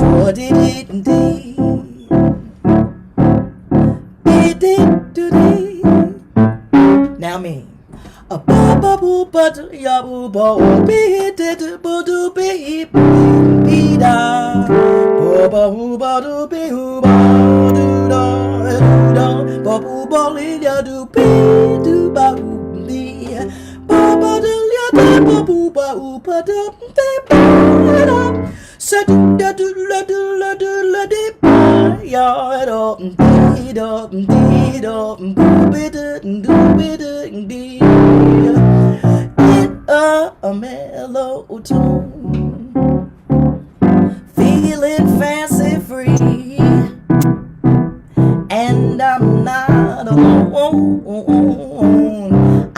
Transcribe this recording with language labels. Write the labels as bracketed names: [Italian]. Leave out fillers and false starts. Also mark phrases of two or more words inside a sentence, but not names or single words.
[English] ba-dee-dee-dee. Be-dee-doo-dee. Now me. A ba ba boo ba do ya boo ba be de do boo do be be da ba ba boo ba do be hoo ba do da ba boo ba li ya do be do ba hoo li ba ba do ya da ba boo ba oo ba do be ba da sa do da do la do la do la de ba ya do dee boo be do be dee in a mellow tone, feeling fancy free, and I'm not alone.